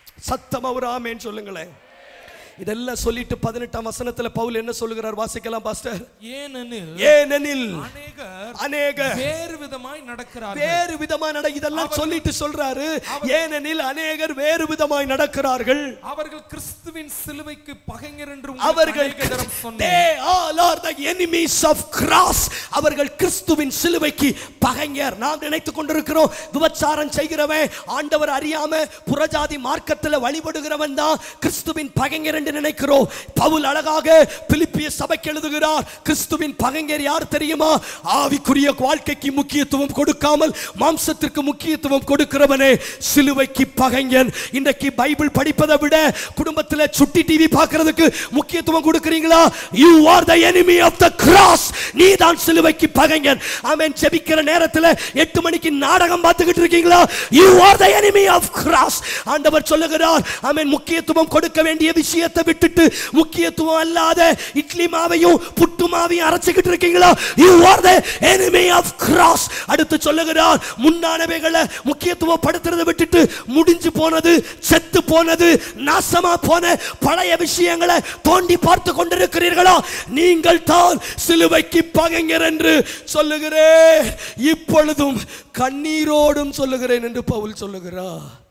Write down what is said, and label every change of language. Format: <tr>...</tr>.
<ta>சத்தமா ஒரு ஆமென் சொல்லுங்களேன். இதெல்லாம் சொல்லிட்டு 18ஆம் வசனத்துல பவுல் என்ன சொல்லுகிறார், வாசிக்கலாம் பாஸ்டர். ஏனெனில் அநேகர் வேறு விதமாய் நடக்கிறார்கள். வேறு விதமாய் இதெல்லாம் சொல்லிட்டு சொல்றாரு, ஏனெனில் அநேகர் வேறு விதமாய் நடக்கிறார்கள். அவர்கள் கிறிஸ்துவின் சிலுவைக்கு பகைஞர் என்று அவர்கள்</ta> <en>they all are the enemies of cross.</en> <ta>அவர்கள் கிறிஸ்துவின் சிலுவைக்கு பகைஞர். நாம் நினைத்துக் கொண்டிருக்கிறோம், விபச்சாரம் செய்கிறவன், ஆண்டவர் அறியாம புறஜாதி மார்க்கத்தில் வழிபடுகிறவன் தான் கிறிஸ்துவின் பகைஞர் நினைக்கிறோம். பவுல் அழகாக பிலிப்பிய சபைக்கு எழுதுகிறார், கிறிஸ்துவின் பகைஞர் யார் தெரியுமா? ஆவிக்குரிய வாழ்க்கைக்கு முக்கியத்துவம் கொடுக்காமல் மாம்சத்திற்கு முக்கியத்துவம் கொடுக்கிறவனே சிலுவைக்கு பகைஞன். இன்றைக்கு பைபிள் படிப்பதை விட குடும்பத்தில் சுட்டி டிவி பார்க்கிறதுக்கு முக்கியத்துவம் கொடுக்கிறீங்களா?</ta> <en>you are the enemy of the cross.</en> <ta>நீ தான் சிலுவைக்கு பகைஞன். ஆமென். ஜெபிக்கிற நேரத்தில் 8 மணிக்கு நாடகம் பார்த்துக்கிட்டு இருக்கீங்களா?</ta> <en>you are the enemy of cross.</en> <ta>ஆண்டவர் சொல்லுகிறார், ஆமென், முக்கியத்துவம் கொடுக்க வேண்டிய விஷயத்தை விட்டுட்டு முக்கியத்துவம் அல்லாத இட்லி மாவையும் புட்டு மாவையும் அரைச்சிக்கிட்டு இருக்கீங்களா?</ta> <en>you are the enemy of cross.</en> <ta>அடுத்து சொல்லுகிறார், முன்னானவைகளை முக்கியத்துவம் படுத்துறதை விட்டுட்டு முடிஞ்சு போனது, செத்து போனது, நாசமா போன பழைய விஷயங்களை தோண்டி பார்த்து கொண்டிருக்கிறீர்களா? நீங்கள் தான் சிலுவைக்கு பகைஞர் என்று சொல்லுகிறேன், இப்பொழுதும் கண்ணீரோடும் சொல்லுகிறேன் என்று பவுல் சொல்லுகிறார்.</ta>